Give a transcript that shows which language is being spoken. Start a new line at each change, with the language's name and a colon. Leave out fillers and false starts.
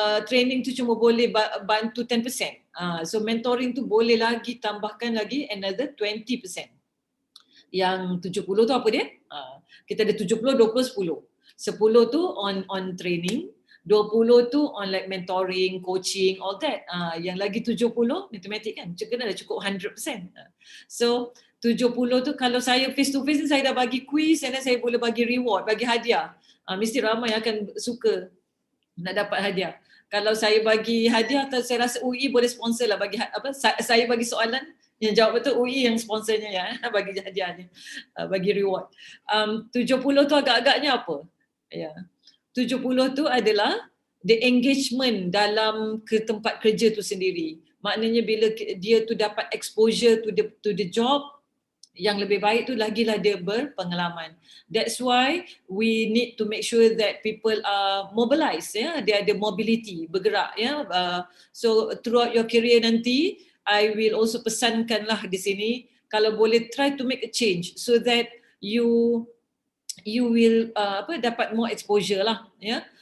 Malay: Training tu cuma boleh bantu 10%. So mentoring tu boleh lagi tambahkan lagi
English: another 20%.
Malay: Yang 70 tu apa dia? Kita ada 70, 20, 10.
English: 10 tu on training, 20 tu on like mentoring, coaching, all that.
Malay: Yang lagi 70 matematik kan, kena dah cukup 100%. So 70 tu kalau saya
English: face to face
Malay: ni, saya dah bagi quiz, and then saya boleh bagi reward, bagi hadiah. Mesti ramai akan suka nak dapat hadiah. Kalau saya bagi hadiah, saya rasa UI boleh sponsor lah bagi saya bagi soalan yang jawab betul, UI yang sponsornya ya, bagi hadiahnya, bagi reward. 70 tu agak-agaknya apa? Ya. 70 tu adalah
English: the engagement
Malay: dalam ke tempat kerja tu sendiri. Maknanya bila dia tu dapat
English: exposure to the job,
Malay: yang lebih baik tu lagilah dia berpengalaman.
English: That's why we need to make sure that people are mobilized, ya,
Malay: dia ada mobility, bergerak,
English: ya. So throughout your career nanti, I will also
Malay: pesankanlah di sini, kalau boleh
English: try to make a change so that you will dapat more exposure lah, ya.